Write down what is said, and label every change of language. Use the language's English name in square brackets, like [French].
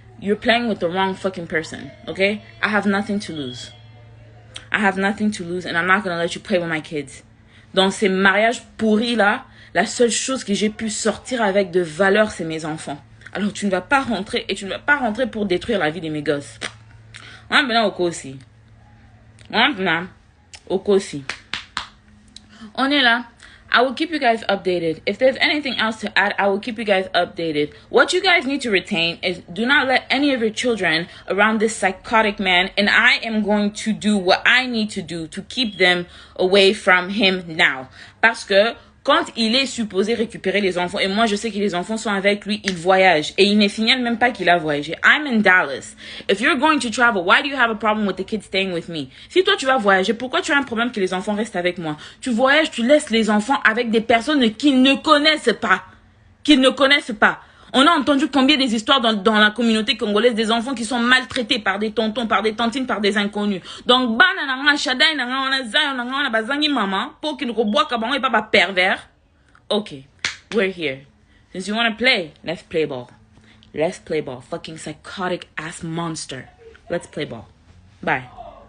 [English] You're playing with the wrong fucking person. Okay? I have nothing to lose. And I'm not gonna let you play with my kids. [French] Dans ces mariages pourris là, la seule chose que j'ai pu sortir avec de valeur, c'est mes enfants. Alors tu ne vas pas rentrer et tu ne vas pas rentrer pour détruire la vie de mes gosses. On est là. [English] I will keep you guys updated. If there's anything else to add, I will keep you guys updated. What you guys need to retain is do not let any of your children around this psychotic man, and I am going to do what I need to do to keep them away from him now. [French] Parce que Quand il est supposé récupérer les enfants, et moi je sais que les enfants sont avec lui, il voyage. Et il ne signale même pas qu'il a voyagé. [English] I'm in Dallas. If you're going to travel, why do you have a problem with the kids staying with me? [French] Si toi tu vas voyager, pourquoi tu as un problème que les enfants restent avec moi? Tu voyages, tu laisses les enfants avec des personnes qu'ils ne connaissent pas. Qu'ils ne connaissent pas. On a entendu combien des histoires dans la communauté congolaise des enfants qui sont maltraités par des tontons, par des tantines, par des inconnus. Donc, [Lingala] bana nanga shadai nanga ona zayo nanga ona bazangi mama [French] pour qu'il reboit kabango et pas pervers. [English] Okay, we're here. Since you want to play, let's play ball. Let's play ball. Fucking psychotic ass monster. Let's play ball. Bye.